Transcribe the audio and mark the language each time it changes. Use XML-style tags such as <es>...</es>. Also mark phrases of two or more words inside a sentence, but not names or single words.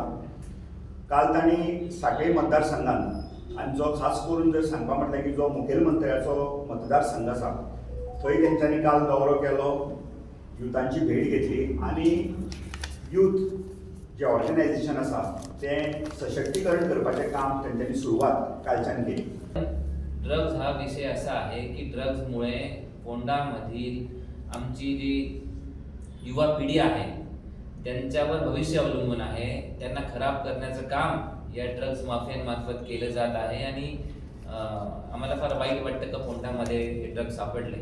<kok>काल तांणी सांखळे मतदारसंघान आनी जो खास करून जर सांगपा म्हटल्यार की जो मुखेलमंत्र्याचो मतदारसंघ आसा थंय तेंच्यांनी काल दौरो केलो, युथांची भेट घेतली आनी यूथ जे ऑर्गनायझेशन आसा तें सशक्तीकरण करपाचें काम तेंच्यांनी सुरवात कालच्यान केली.</kok> <mr>ड्रग्ज हा विषय असा आहे की ड्रग्जमुळे फोंडामधील आमची जी युवा पिढी आहे त्यांच्यावर भविष्य अवलंबून आहे. त्यांना खराब करण्याचं काम या ड्रग्ज माफियांमार्फत केलं जात आहे आणि आम्हाला फार वाईट वाटतं का फोंडामध्ये हे ड्रग्ज सापडले.</mr>